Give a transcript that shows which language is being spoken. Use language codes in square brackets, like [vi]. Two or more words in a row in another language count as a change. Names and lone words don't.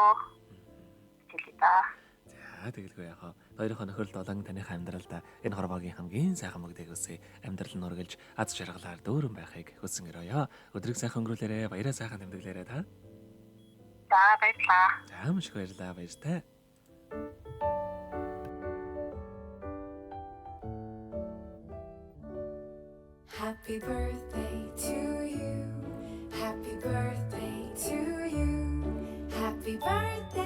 [mn] Хэлээ та. За тэгэлгүй яхаа. Хоёрын нөхөрлөлд болон таныхаа амьдралд энэ хорвоогийн хамгийн сайхан мөгдөг үсэ амьдрал нь үргэлж аз жаргалаар дүүрэн байхыг хүсэн өрөөё. Өдрийг сайхан өнгөрүүлээрэ, баяраа сайхан тэмдэглээрэ та. За баярлалаа. За маш их баярлалаа, баяртай. [en] Happy birthday to you. Happy birthday to you. Happy birthday.